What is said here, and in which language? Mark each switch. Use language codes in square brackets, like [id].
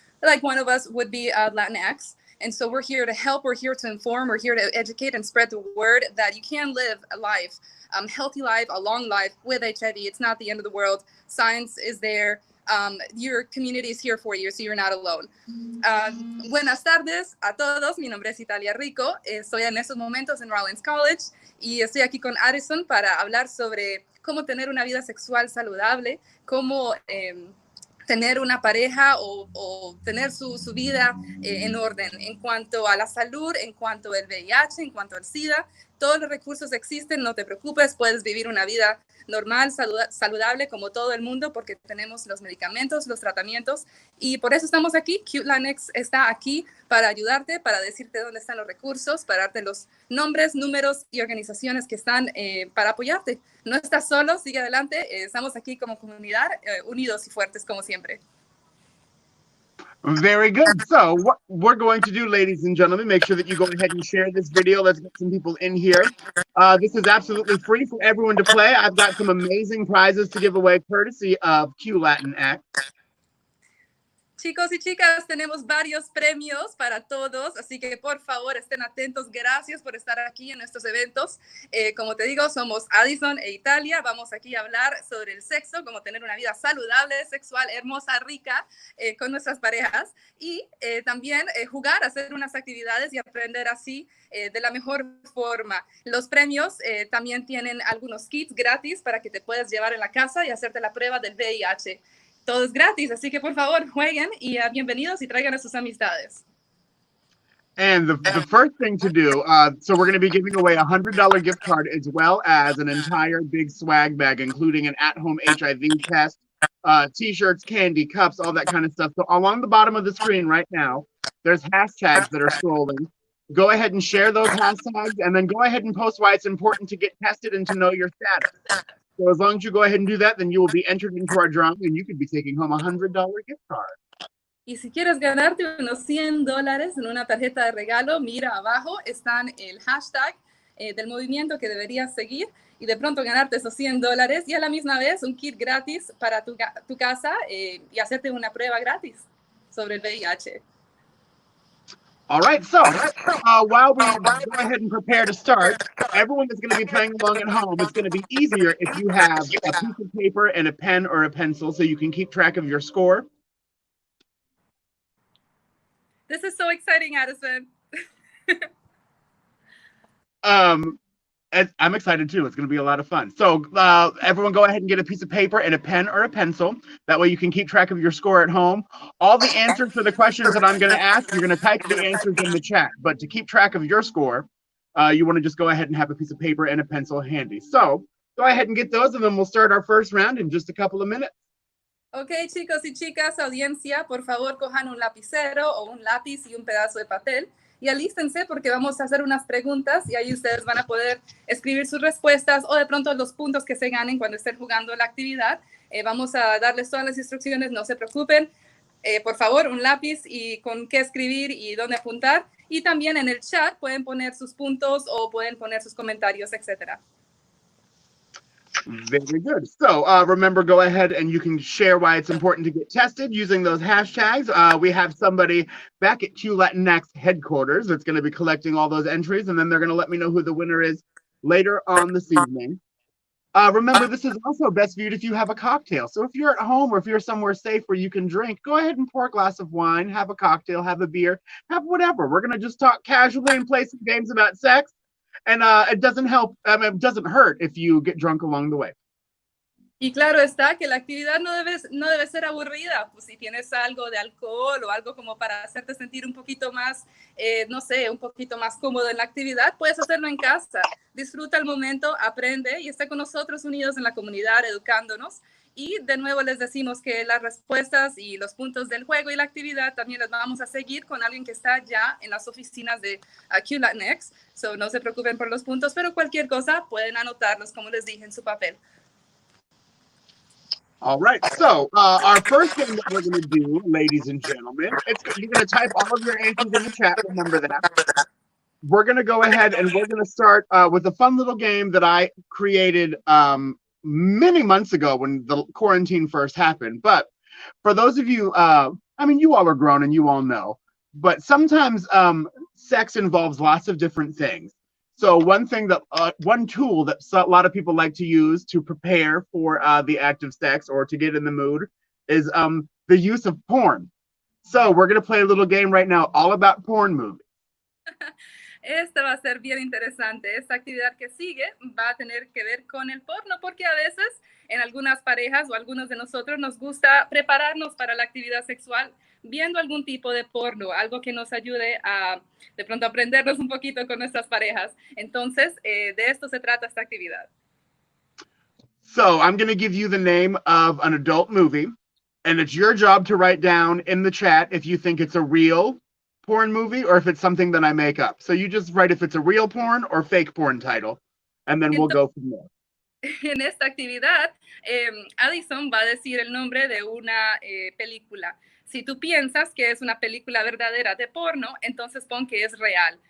[en] Like one of us would be Latinx. And so we're here to help, we're here to inform, we're here to educate and spread the word that you can live a life, healthy life, a long life with HIV. It's not the end of the world. Science is there. Your community is here for you, so you're not alone. [es] Buenas tardes a todos. Mi nombre es Italia Rico. Estoy en estos momentos en Rollins College y estoy aquí con Addison para hablar sobre cómo tener una vida sexual saludable, cómo tener una pareja o tener su vida en orden en cuanto a la salud, en cuanto al VIH, en cuanto al SIDA. Todos los recursos existen, no te preocupes, puedes vivir una vida normal, saludable como todo el mundo porque tenemos los medicamentos, los tratamientos y por eso estamos aquí. Q Latinx está aquí para ayudarte, para decirte dónde están los recursos, para darte los nombres, números y organizaciones que están para apoyarte. No estás solo, sigue adelante, estamos aquí como comunidad, unidos y fuertes como siempre. [en] Very good. So what we're going to do, ladies and gentlemen, make sure that you go ahead and share this video. Let's get some people in here. This is absolutely free for everyone to play. I've got some amazing prizes to give away courtesy of Q Latinx. [es] Chicos y chicas, tenemos varios premios para todos, así que por favor estén atentos. Gracias por estar aquí en estos eventos. Como te digo, somos Addison e Italia. Vamos aquí a hablar sobre el sexo, cómo tener una vida saludable, sexual, hermosa, rica con nuestras parejas y también jugar, hacer unas actividades y aprender así de la mejor forma. Los premios también tienen algunos kits gratis para que te puedas llevar en la casa y hacerte la prueba del VIH. Todo es gratis, así que por favor jueguen y bienvenidos y traigan a sus amistades. [en] And the first thing to do, so we're going to be giving away a $100 gift card as well as an entire big swag bag, including an at-home HIV test, t-shirts, candy, cups, all that kind of stuff. So along the bottom of the screen right now, there's hashtags that are scrolling. Go ahead and share those hashtags and then go ahead and post why it's important to get tested and to know your status. So as long as you go ahead and do that, then you will be entered into our drawing and you could be taking home a $100 gift card. [es] Y si quieres ganarte unos $100 en una tarjeta de regalo, mira abajo, están el hashtag del movimiento que deberías seguir y de pronto ganarte esos $100 y a la misma vez un kit gratis para tu casa y hacerte una prueba gratis sobre el VIH. [en] All right, so while we go ahead and prepare to start, everyone that's going to be playing along at home, it's going to be easier if you have a piece of paper and a pen or a pencil so you can keep track of your score. This is so exciting, Addison. I'm excited too. It's going to be a lot of fun. So everyone go ahead and get a piece of paper and a pen or a pencil. That way you can keep track of your score at home. All the answers for the questions that I'm going to ask, you're going to type the answers in the chat. But to keep track of your score, you want to just go ahead and have a piece of paper and a pencil handy. So go ahead and get those, and then we'll start our first round in just a couple of minutes. [es] Ok, chicos y chicas, audiencia, por favor cojan un lapicero o un lápiz y un pedazo de papel y alístense porque vamos a hacer unas preguntas y ahí ustedes van a poder escribir sus respuestas o de pronto los puntos que se ganen cuando estén jugando la actividad. Vamos a darles todas las instrucciones, no se preocupen. Por favor, un lápiz y con qué escribir y dónde apuntar. Y también en el chat pueden poner sus puntos o pueden poner sus comentarios, etc. [en] Very good. So remember, go ahead and you can share why it's important to get tested using those hashtags. We have somebody back at Q Latinx headquarters that's going to be collecting all those entries, and then they're going to let me know who the winner is later on this evening. Remember, this is also best viewed if you have a cocktail. So if you're at home or if you're somewhere safe where you can drink, go ahead and pour a glass of wine, have a cocktail, have a beer, have whatever. We're going to just talk casually and play some games about sex. And it doesn't help, it doesn't hurt if you get drunk along the way. [es] Y claro está que la actividad no debe ser aburrida. Pues si tienes algo de alcohol o algo como para hacerte sentir un poquito más, no sé, un poquito más cómodo en la actividad, puedes hacerlo en casa. Disfruta el momento, aprende y está con nosotros unidos en la comunidad, educándonos. Y de nuevo les decimos que las respuestas y los puntos del juego y la actividad también las vamos a seguir con alguien que está ya en las oficinas de Q Latinx. So no se preocupen por los puntos, pero cualquier cosa pueden anotarlos, como les dije, en su papel. [en] All right, so our first thing that we're going to do, ladies and gentlemen, you're going to type all of your answers in the chat, remember that. We're going to go ahead and we're going to start with a fun little game that I created many months ago when the quarantine first happened. But for those of you, I mean, you all are grown and you all know, but sometimes sex involves lots of different things. So one tool that a lot of people like to use to prepare for the act of sex or to get in the mood is the use of porn. So we're going to play a little game right now all about porn movies. [es] Esta va a ser bien interesante. Esta actividad que sigue va a tener que ver con el porno, porque a veces en algunas parejas o algunos de nosotros nos gusta prepararnos para la actividad sexual viendo algún tipo de porno, algo que nos ayude a de pronto aprendernos un poquito con nuestras parejas. Entonces, de esto se trata esta actividad. [en] So I'm going to give you the name of an adult movie, and it's your job to write down in the chat if you think it's a real porn movie or if it's something that I make up. So you just write if it's a real porn or fake porn title, and then we'll go from there. [es] En esta actividad, Addison va a decir el nombre de una película. Si tú piensas que es una película verdadera de porno, entonces pon que es real.